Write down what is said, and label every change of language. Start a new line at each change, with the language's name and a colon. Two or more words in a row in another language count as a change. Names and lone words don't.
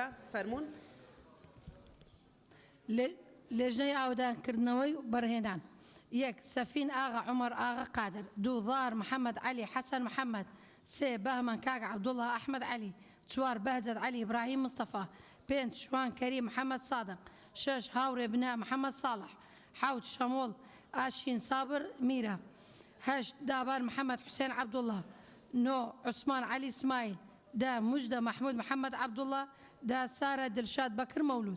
Central Kurdish: فەرمون. لێژنەی ئاودانکردنەوەی بەرهێنان. 1 سەفین ئاغا عمر ئاغا قادر. 2 ظاهر محمد علي حسن محمد. 3 بهمن كاغا عبد الله أحمد علي. 4 بهجت علي إبراهيم مصطفى. 5 شوان كريم محمد صادق. 6 هاوري بناء محمد صالح. 7 شمول آشين صابر ميرا. 8 دابان محمد حسين عبد الله. 9 عثمان علي اسماعيل. 10 مجدة محمود محمد عبد الله. 10 سارة دلشاد بكر مولود.